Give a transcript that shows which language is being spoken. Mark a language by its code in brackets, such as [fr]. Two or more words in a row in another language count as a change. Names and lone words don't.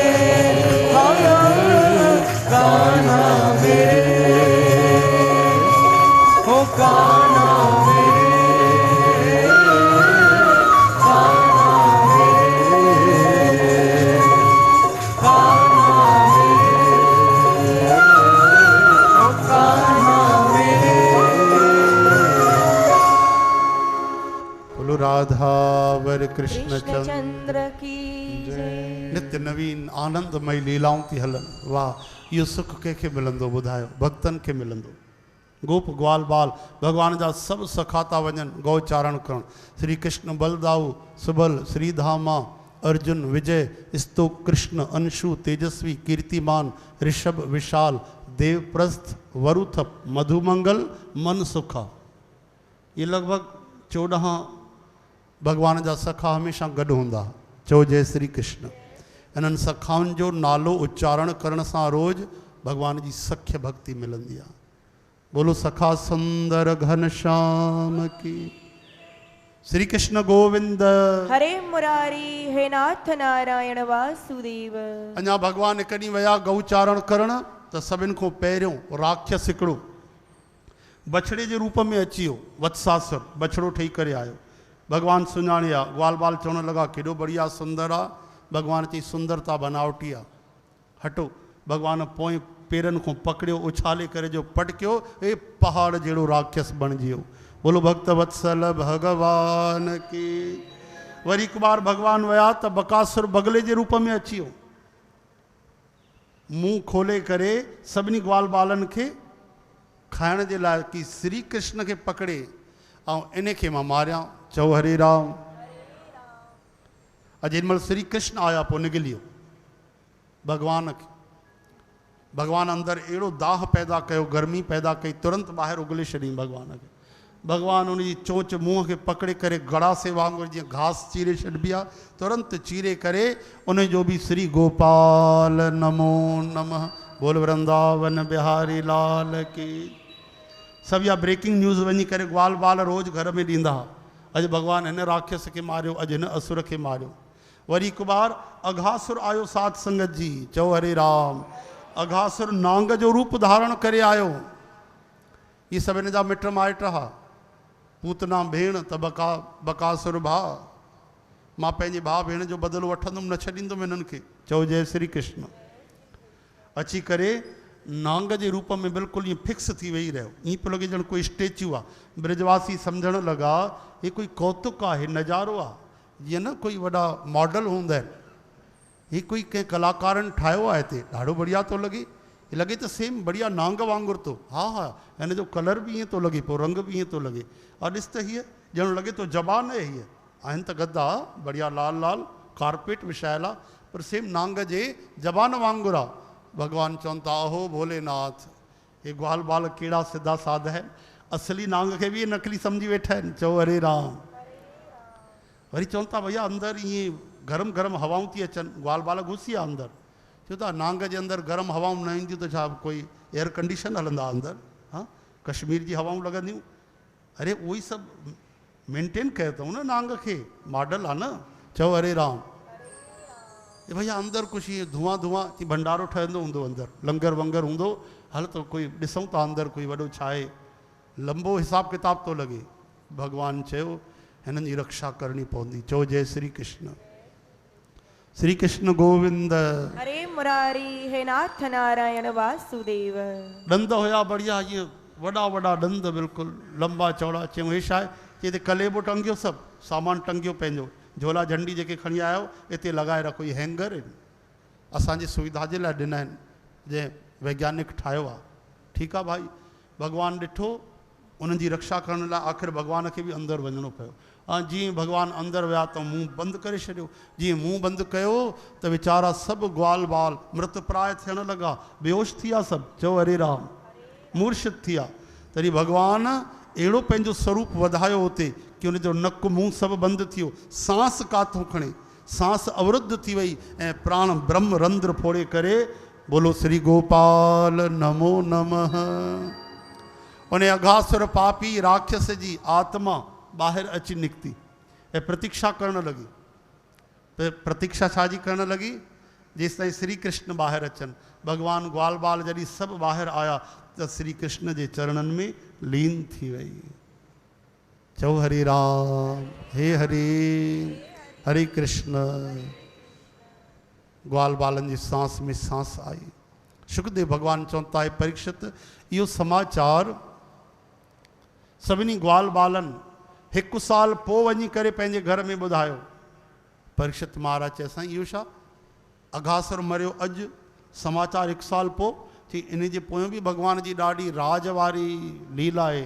[hi] हाँ कान्हा मेरे, ओ कान्हा मेरे, कान्हा मेरे, कान्हा मेरे, ओ कान्हा मेरे। बोलो राधावर कृष्ण कृष्ण चंद्र चंद्र की जय। [sd] नित्य नवीन आनंदमय लीलाऊं थी हलन। वाह इहो सुख कंहिंखे मिलंदो ॿुधायो, भक्तनि खे मिलंदो। गोप ग्वाल बाल भगवान जा सभु सखा था वञनि गौचारण करणु। श्री कृष्ण बलदाऊ सुबल श्रीधामा अर्जुन विजय स्तोक कृष्ण अंशु तेजस्वी कीर्तिमान ऋषभ विशाल देवप्रस्थ वरुथप मधुमंगल मन सुखा। ये लगभग 14 भगवान जा सखा हमेशा गॾु हूंदा। चओ जय श्री कृष्ण। इन्हनि सखाउनि जो नालो उच्चारण करण सां रोज़ भगवान जी सख्य भक्ति मिलंदी आहे। [hi] बोलो सखा सुंदर घनश्याम की। श्री कृष्ण गोविंद हरे मुरारी हे नाथ नारायण वासुदेव। [sd] अञा भगवान हिकु ॾींहुं विया गौचारण करण त सभिनि खां पहिरियों राक्षस हिकिड़ो बछड़े जे रूप में अची वियो। वत्सासुर बछड़ो ठही करे आयो। भगवान सुञाणे आहे। ग्वाल बाल चवण लॻा केॾो बढ़िया सुंदर आहे। भगवान चई सुंदरता बनावटी आहे। हटो। भगवान पोइ पेरनि खां पकड़ियो उछाले करे जो पटकियो ए पहाड़ जहिड़ो राक्षस बणिजी वियो। [hi] बोलो भक्त वत्सल भगवान की। [sd] वरी हिकु बार भगवान विया त बकासुर बगले जे रूप में अची वियो। मुंहुं खोले करे सभिनी ग्वाल बालनि खे खाइण जे लाइ की श्री कृष्ण खे पकड़े ऐं इन खे मां मारियां। चओ हरे राम। अॼु जेॾीमहिल श्री कृष्ण आया पोइ निकिली वियो भगवान खे। भगवान अंदरि अहिड़ो दाह पैदा कयो, गर्मी पैदा कई, तुरंत ॿाहिरि उगले छॾियईं भगवान खे। भगवान उनजी चोंच मुंहं खे पकड़े करे गड़ासे वांगुरु जीअं घास चीरे छॾिबी आहे तुरंत चीरे करे उन जो बि [hi] श्री गोपाल नमो नमः बोल वृंदावन बिहारी लाल की। [sd] सभु इहा [en] breaking news [sd] वञी करे ग्वाल बाल रोज़ घर में ॾींदा। अॼु भगवान हिन राक्षस खे मारियो, अॼु हिन असुर खे मारियो। वरी हिकु बार अघासुर आयो साध संगत जी। चओ हरे राम। अघासुर नांग जो रूप धारण करे आयो। ये सभिनि जा मिट माइट हा। पूतना भेण त बकासुर भाउ। मां पंहिंजे भाउ भेण जो बदिलो वठंदुमि, न छॾींदुमि हिननि खे। चओ जय श्री कृष्ण। अची करे नांग जे रूप में बिल्कुलु ईअं फिक्स थी वेही रहियो। ईअं पियो लॻे ॼण कोई स्टेच्यू आहे। ब्रजवासी सम्झण लॻा हे कोई कौतुक आहे, नज़ारो आहे, जीअं न कोई वॾा मॉडल हूंदा आहिनि। ही कोई कंहिं कलाकारनि ठाहियो आहे हिते, ॾाढो बढ़िया थो लॻे। ही लॻे त सेम बढ़िया नांग वांगुरु थो। हा हा, हिन जो कलर बि ईअं थो लॻे, पोइ रंग बि ईअं थो लॻे। और ॾिस त हीअ ॼण लॻे थो ज़बान आहे। हीअ आहिनि त गद्दा बढ़िया लाल लाल कारपेट विछायल आहे, पर सेम नांग जे ज़बान वांगुरु आहे। भगवान चवनि था अहो भोलेनाथ, हे ग्वाल बाल कहिड़ा सिधा साधा आहिनि। असली नांग खे बि नकली सम्झी वेठा आहिनि। चओ हरे राम। वरी चवनि था भैया अंदरि ईअं गरम गरम हवाऊं थी अचनि, ग्वाल बाल घुसी आहे अंदरि। चओ था नांग जे अंदरि गरम हवाऊं न ईंदियूं त छा कोई [en] air condition [sd] हलंदा अंदरि? हाँ, कश्मीर जी हवाऊं लॻंदियूं। अरे उहो ई सभु मेंटेन कयो अथऊं न नांग खे, मॉडल आहे न। चओ हरे राम। भैया अंदरि कुझु ईअं धुआं धुआं थी भंडारो ठहंदो हूंदो, अंदरि लंगर वंगर हूंदो। हल त कोई ॾिसूं था अंदरि कोई वॾो छा आहे, लंबो हिसाब किताब थो लॻे। भॻवानु चयो हिननि जी रक्षा करणी पवंदी। चओ जय श्री कृष्ण। [hi] श्री कृष्ण गोविंद। हरे मुरारी हे नाथ नारायण वासुदेव। [sd] ॾंद हुया बढ़िया, ईअं वॾा वॾा ॾंद बिल्कुलु लंबा चौड़ा। चयूं हे छा आहे? चई हिते कलेबो टंगियो, सभु सामान टंगियो पंहिंजो, झोला झंडी जेके खणी आयो हिते लॻाए रखो। इहे हैंगर आहिनि, असांजी सुविधा जे लाइ ॾिना आहिनि, जंहिं वैज्ञानिक ठाहियो आहे। ठीकु आहे भाई। भॻवानु ॾिठो उन्हनि जी रक्षा करण लाइ आख़िर भॻवान खे बि अंदरि वञिणो पियो। जीअं भॻवानु अंदरि विया त मुंहुं बंदि करे छॾियो। जीअं मुंहुं बंदि कयो त वीचारा सभु ग्वाल बाल मृत प्राय थियण लॻा, बेहोश थी विया सभु। चओ हरे राम। मूर्छित थी विया। तॾहिं भॻवानु अहिड़ो पंहिंजो स्वरूप वधायो हुते कि उनजो नकु मुंहुं सभु बंदि थी वियो, सांस काथों खणे, सांस अवरुद्ध थी वई ऐं प्राण ब्रह्म रंध्र फोड़े करे [hi] बोलो श्री गोपाल नमो नमः। [sd] उन अघासुर पापी राक्षस जी आत्मा ॿाहिरि अची निकिती ऐं प्रतीक्षा करणु लॻी। प्रतीक्षा छाजी करणु लॻी? जेसि ताईं श्री कृष्ण ॿाहिरि अचनि। भॻवानु ग्वाल बाल जॾहिं सभु ॿाहिरि आया त श्री कृष्ण जे चरणनि में लीन थी वई। चओ हरे राम। हे हरे हरे कृष्ण। ग्वाल बालनि जी सांस में सांस आई। शुकदेव भॻवानु चवनि था परीक्षित इहो समाचार सभिनी ग्वाल बालनि 1 साल पोइ वञी करे पंहिंजे घर में ॿुधायो। परीक्षित महाराज चए साईं इहो छा? अघासुर मरियो अॼु, समाचार 1 साल पोइ? थी इन जे पोयों बि भॻवान जी ॾाढी राज वारी लीला आहे।